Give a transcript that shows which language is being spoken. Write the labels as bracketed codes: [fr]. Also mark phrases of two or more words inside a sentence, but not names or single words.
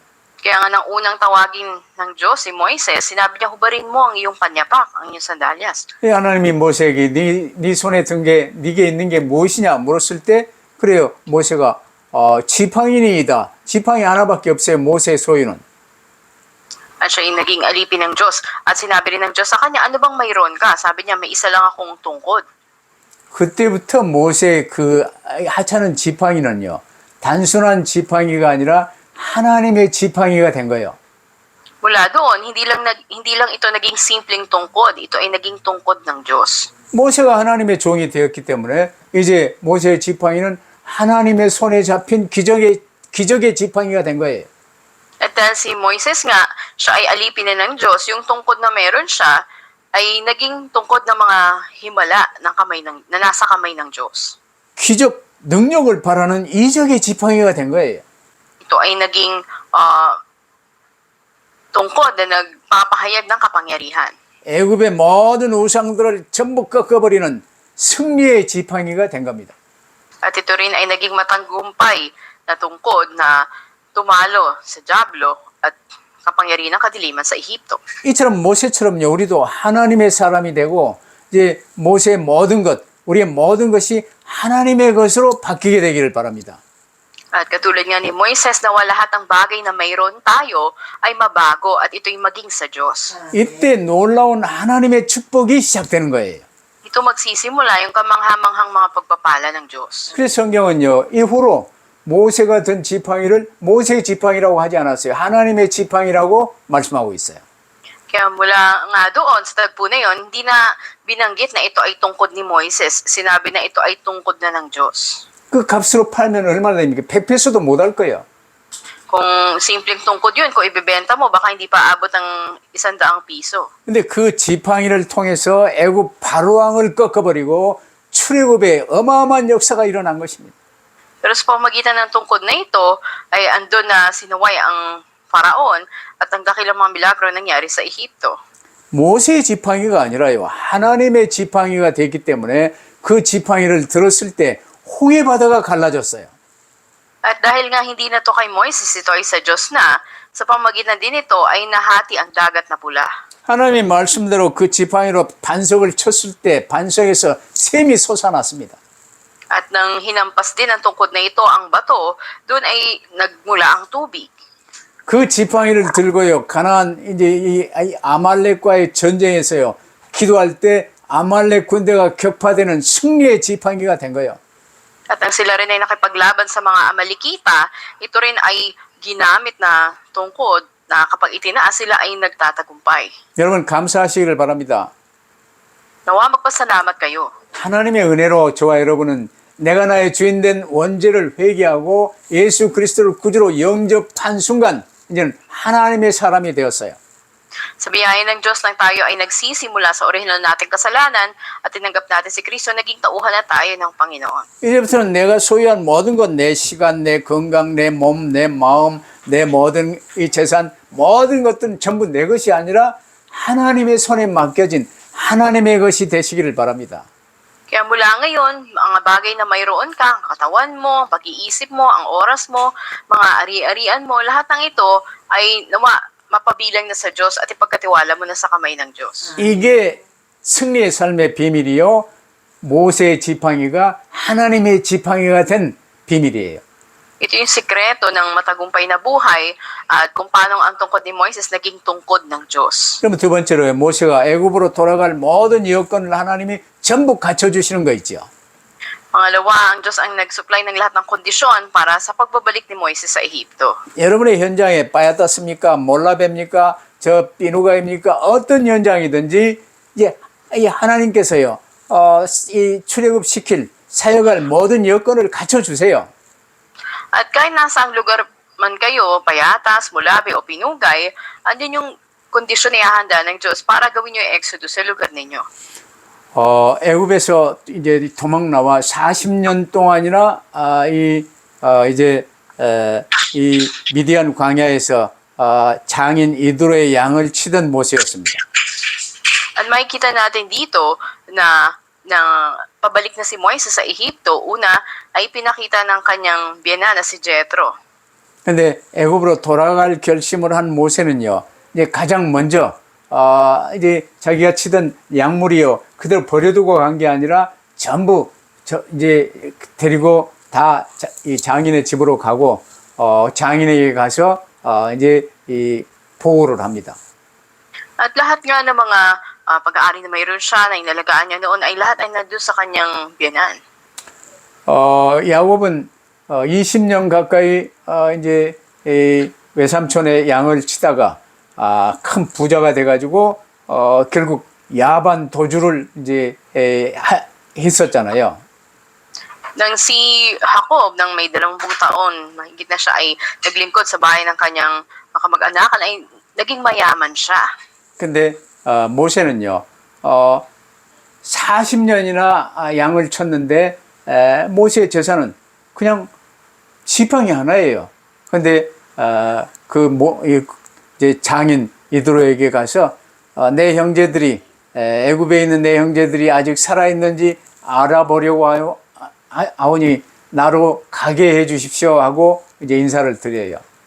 [tl] Kaya nga nang unang tawagin ng Diyos si Moises, sinabi niya, hubarin mo ang iyong panyapak, ang iyong sandalyas. [ko] 하나님이 모세에게 네 손에 든 게 네게 있는 게 무엇이냐 물었을 때 그래요. 모세가 지팡이니이다. 지팡이 하나밖에 없어요. 모세의 소유는. [tl] At siya ay naging alipin ng Diyos. At sinabi rin ng Diyos sa kanya, ano bang mayroon ka? Sabi niya, may isa lang akong tungkod. [ko] 그때부터 모세의 그 하찮은 지팡이는요. 단순한 지팡이가 아니라 하나님의 지팡이가 된 거예요. [tl] Mula doon, hindi lang ito naging simpleng tungkod. Ito ay naging tungkod ng Diyos. [ko] 모세가 하나님의 종이 되었기 때문에 이제 모세의 지팡이는 하나님의 손에 잡힌 기적의 지팡이가 된 거예요. [tl] At dahil si Moises nga, siya ay alipin na ng Diyos, yung tungkod na meron siya, ay naging tungkod ng mga himala na nasa kamay ng Diyos. [ko] 기적, 능력을 바라는 이적의 지팡이가 된 거예요. [tl] Ito ay naging tungkod na nagpapahayag ng kapangyarihan. [ko] 애굽의 모든 우상들을 전부 꺾어버리는 승리의 지팡이가 된 겁니다. [tl] At ito rin ay naging matanggumpay na tungkod na tumalo sa dyablo at kapangyarihan ng kadiliman sa Ehipto. [ko] 이처럼 모세처럼요. 우리도 하나님의 사람이 되고 이제 모세의 모든 것, 우리의 모든 것이 하나님의 것으로 바뀌게 되기를 바랍니다. [tl] At katulad nga ni Moises na lahat ng bagay na mayroon tayo ay mabago at ito'y maging sa Diyos. [ko] 이때 놀라운 하나님의 축복이 시작되는 거예요. [tl] Ito magsisimula yung kamanghamanghang mga pagpapala ng Diyos. [ko] 그래서 성경은요. 이후로 모세가 든 지팡이를 모세의 지팡이라고 하지 않았어요. 하나님의 지팡이라고 말씀하고 있어요. [tl] Kaya mula nga doon sa tagpo na yun, hindi na binanggit na ito ay tungkod ni Moises. Sinabi na ito ay tungkod na ng Diyos. [ko] 그 값으로 팔면 얼마나 됩니까? 100페소도 못 할 거예요. [tl] Kung simpleng tungkod yun, kung ibebenta mo, baka hindi pa abot ng 100 piso. [ko] 근데 그 지팡이를 통해서 애굽 바로왕을 꺾어버리고 출애굽에 어마어마한 역사가 일어난 것입니다. [tl] Pero sa pamagitan ng tungkod na ito, ay andun na sinuway ang Faraon at ang dakilang mga milagro nangyari sa Ehipto. [ko] 모세의 지팡이가 아니라요. 하나님의 지팡이가 됐기 때문에 그 지팡이를 들었을 때 홍해 바다가 갈라졌어요. [tl] At dahil nga hindi na to kay Moises, ito ay sa Diyos na, sa pamagitan din ito ay nahati ang dagat na pula. [ko] 하나님의 말씀대로 그 지팡이로 반석을 쳤을 때 반석에서 샘이 솟아났습니다. [tl] At nang hinampas din ang tungkod na ito ang bato, doon ay nagmula ang tubig. [ko] 그 지팡이를 들고요. 가나안 이제 이 아말렉과의 전쟁에서요. 기도할 때 아말렉 군대가 격파되는 승리의 지팡이가 된 거예요. [tl] At ang sila rin ay nakipaglaban sa mga Amalekita, ito rin ay ginamit na tungkod na kapag itinaas sila ay nagtatagumpay. [ko] 여러분 감사하시기를 바랍니다. [tl] Nawa magpasalamat kayo. [ko] 하나님의 은혜로 저와 여러분은 내가 나의 주인 된 원죄를 회개하고 예수 그리스도를 구주로 영접한 순간 이제는 하나님의 사람이 되었어요. [tl] Sa biyaya ng Diyos lang tayo ay nagsisimula sa orihinal nating kasalanan at tinanggap natin si Kristo, naging tauhan na tayo ng Panginoon. [ko] 이제부터는 내가 소유한 모든 것, 내 시간, 내 건강, 내 몸, 내 마음, 내 모든 이 재산, 모든 것들은 전부 내 것이 아니라 하나님의 손에 맡겨진 하나님의 것이 되시기를 바랍니다. [tl] Kaya mula ngayon, mga bagay na mayroon ka, ang katawan mo, pag-iisip mo, ang oras mo, mga ari-arian mo, lahat ng ito ay nawa mapabilang na sa Diyos at ipagkatiwala mo na sa kamay ng Diyos. [ko] 이게 승리의 삶의 비밀이요. 모세의 지팡이가 하나님의 지팡이가 된 비밀이에요. [tl] Ito yung sikreto ng matagumpay na buhay at kung paano ang tungkod ni Moises naging tungkod ng Diyos. [ko] 그러면 두 번째로 모세가 애굽으로 돌아갈 모든 여건을 하나님이 전부 갖춰주시는 거 있죠. [tl] Pangalawa, ang Diyos ang nag-supply ng lahat ng kondisyon para sa pagbabalik ni Moises sa Ehipto. [ko] 여러분의 현장에 빠야따습니까? 몰라뵙니까? 저 비누가입니까? 어떤 현장이든지 이제 이 하나님께서요, 이 출애굽 시킬 사역할 모든 여건을 갖춰주세요. [tl] At kahit nasa ang lugar man kayo, Payatas, Mulabi o Pinugay, andyan yung kondisyon na ihahanda ng Diyos para gawin yung exodus sa lugar ninyo. [ko] 애굽에서 이제 도망 나와 40년 동안이나 이 미디안 광야에서 장인 이드로의 양을 치던 모세였습니다. [tl] At makikita natin dito na pabalik na si Moises sa Ehipto, una ay pinakita ng kanyang biyana na si Jethro. [ko] 근데 애굽으로 돌아갈 결심을 한 모세는요, 이제 가장 먼저 이제 자기가 치던 약물이요, 그대로 버려두고 간 게 아니라 전부 이제 데리고 다 이 장인의 집으로 가고 장인에게 가서 이제 이 보호를 합니다. [tl] At lahat nga ng mga pag-aari na mayroon siya na inalagaan niya noon ay lahat ay nandun sa kanyang biyanan. [ko] 야곱은 20년 가까이 이제 이 외삼촌의 양을 치다가 큰 부자가 돼가지고 결국 야반 도주를 이제 했었잖아요. [tl] Nang si Jacob, nang may 20 taon, mahigit na siya ay naglingkod sa bahay ng kanyang kamag-anakan, ay naging mayaman siya. [ko] 근데 모세는요, 40년이나 양을 쳤는데 모세의 재산은 그냥 지팡이 하나예요. 근데 이제 장인 이드로에게 가서 내 형제들이 애굽에 있는 내 형제들이 아직 살아 있는지 알아보려고 하오니 나로 가게 해 주십시오 하고 이제 인사를 드려요.